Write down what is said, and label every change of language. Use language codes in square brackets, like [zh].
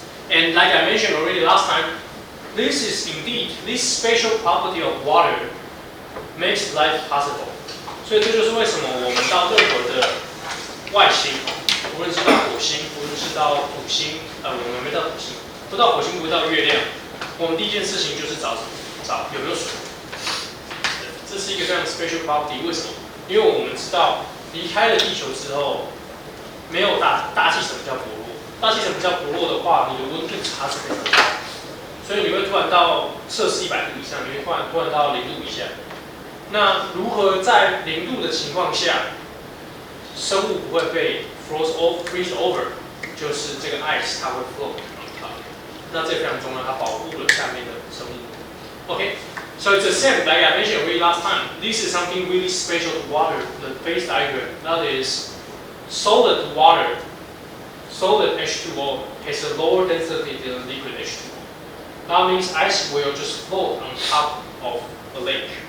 [en] And like I mentioned already last time, this is indeed, this special property of water makes life possible. [zh] 所以这就是为什么我们到任何的外星，无论是到火星，无论是到土星，我们没到土星，不到火星，不到月亮，我们第一件事情就是找有没有水。这是一个非常 [en] special property。 [zh] 为什么？因为我们知道离开了地球之后，没有大气层比较薄弱。大气层比较薄弱的话，你的温度差是非常大。所以你会突然到摄氏100度以上，你会突然到0度以下。那如何在0度的情况下，生物不会被 [en] freeze over， [zh] 就是这个 ice 它会 [en] float on top。 [zh] 那这非常重要，它保护了下面的生物。 [en] Okay, so it's the same like I mentioned already last time. This is something really special to water. The phase diagram, that is, solid water, solid H2O has a lower density than liquid H2O. That means ice will just float on top of a lake.